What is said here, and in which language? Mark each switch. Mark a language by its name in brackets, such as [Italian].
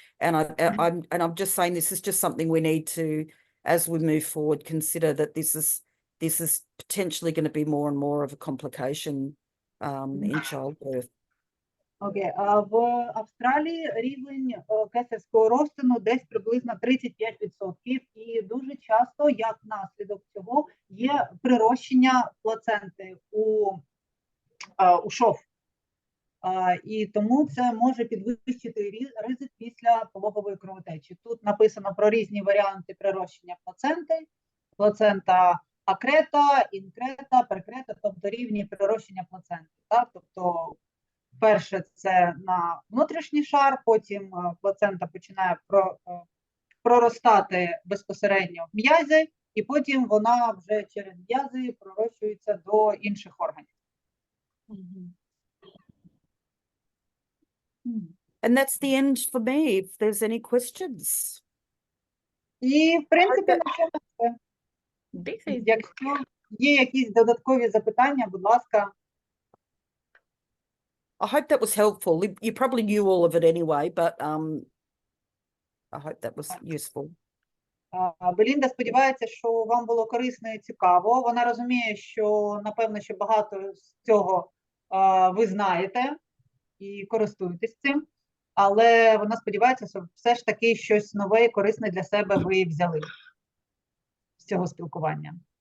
[English] And I'm just saying this is just something we need to, as we move forward, consider that this is potentially going to be more and more of a complication in childbirth. [Ukrainian] Окей, в Австралії рівень кесарського розтину десь приблизно 35%, і дуже часто, як наслідок цього, є прирощення плаценти у шов. І тому це може підвищити ризик після пологової кровотечі. Тут написано про різні варіанти прирощення плаценти. Плацента акрета, інкрета, перкрета, тобто рівні прирощення плаценти. Так? Тобто перше це на внутрішній шар, потім плацента починає проростати безпосередньо в м'язи, і потім вона вже через м'язи пророщується до інших органів. [English] And that's the end for me, if there's any questions. [Ukrainian] І, в принципі, на цьому все. Дихай. Якщо є якісь додаткові запитання, будь ласка. [English] I hope that was helpful. You probably knew all of it anyway, but I hope that was useful. [Ukrainian] Белінда сподівається, що вам було корисно і цікаво. Вона розуміє, що, напевно, що багато з цього ви знаєте і користуєтесь цим, але вона сподівається, що все ж таки щось нове і корисне для себе ви взяли з цього спілкування.